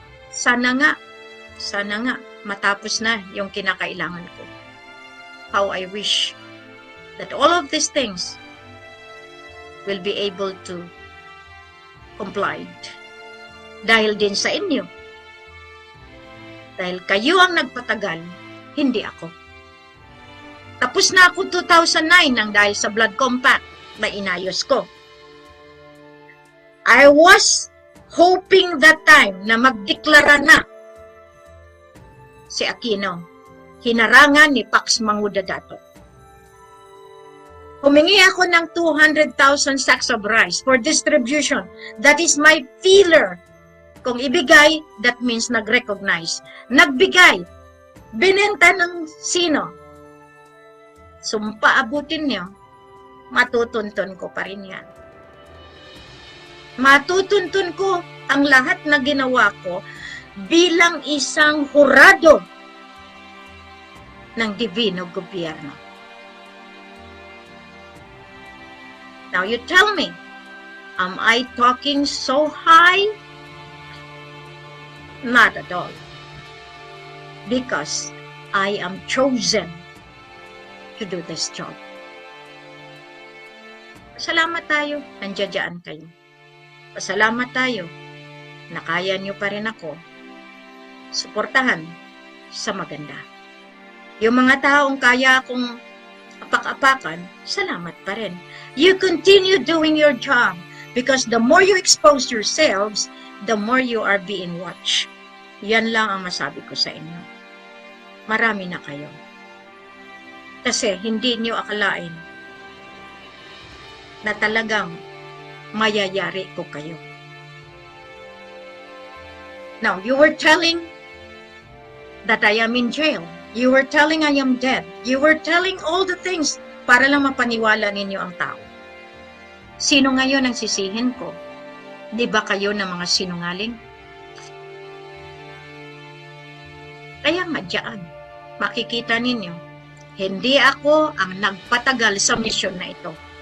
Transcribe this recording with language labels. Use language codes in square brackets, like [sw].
[tl] Sana nga, matapos na yung kinakailangan ko. [en] How I wish that all of these things will be able to comply. [tl] Dahil din sa inyo. Dahil kayo ang nagpatagal, hindi ako. Tapos na ako 2009 nang dahil sa blood compact na inayos ko. [en] I was hoping that time [tl] na magdeklara na si Aquino hinarangan ni Pax Mangudadato. Humingi ako ng [en] 200,000 sacks of rice for distribution. That is my feeler. [tl] Kung ibigay, [en] that means nag-recognize. [tl] Nagbigay. Binenta ng sino? Sumpa abutin niyo. Matutuntun ko pa rin yan. Matutuntun ko ang lahat na ginawa ko bilang isang hurado ng Divino Gobyerno. [en] Now you tell me, am I talking so high? Not at all. Because I am chosen to do this job. [tl] Pasalamat tayo, nandiyan kayo. Pasalamat tayo, na kaya nyo pa rin ako suportahan sa maganda. Yung mga taong kaya akong apak-apakan, salamat pa rin. [en] You continue doing your job because the more you expose yourselves, the more you are being watched. [tl] Yan lang ang masabi ko sa inyo. Marami na kayo. Kasi hindi niyo akalain na talagang mayayari ko kayo. [en] Now, you were telling that I am in jail. You were telling I am dead. You were telling all the things [tl] para lang mapaniwala ninyo ang tao. Sino ngayon ang sisihin ko? Di ba kayo na mga sinungaling? Kaya nga dyan, makikita ninyo, hindi ako ang nagpatagal sa misyon na ito.